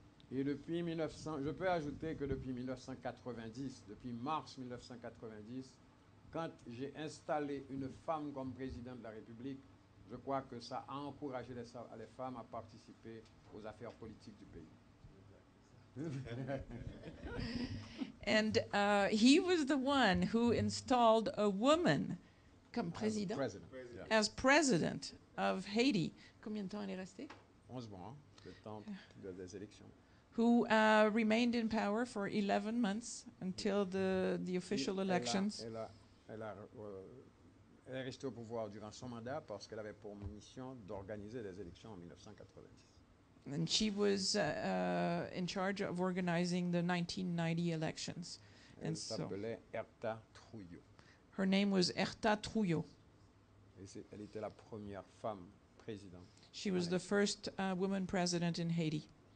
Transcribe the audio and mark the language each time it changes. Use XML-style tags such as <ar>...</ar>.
<fr>Et depuis 1900, je peux ajouter que depuis 1990, depuis mars 1990, quand j'ai installé une femme comme présidente de la République, je crois que ça a encouragé les femmes à participer aux affaires politiques du pays.</fr> <en>And he was the one who installed a woman</en> <fr>comme président,</fr> <en>as president of Haiti.</en> <fr>Combien de temps elle est restée? 11 mois, le temps des élections.</fr> <en>Who remained in power for 11 months until the official elections.</en> <fr>Elle est restée au pouvoir durant son mandat parce qu'elle avait pour mission d'organiser les élections en 1990.</fr> <en>And she was in charge of organizing the 1990 elections.</en> <fr>Elle s'appelait Hérard Abraham.</fr> <en>Her name was Hérard Abraham.</en> <fr>Et elle était la première femme présidente.</fr> <en>She was the first woman president in Haiti.</en>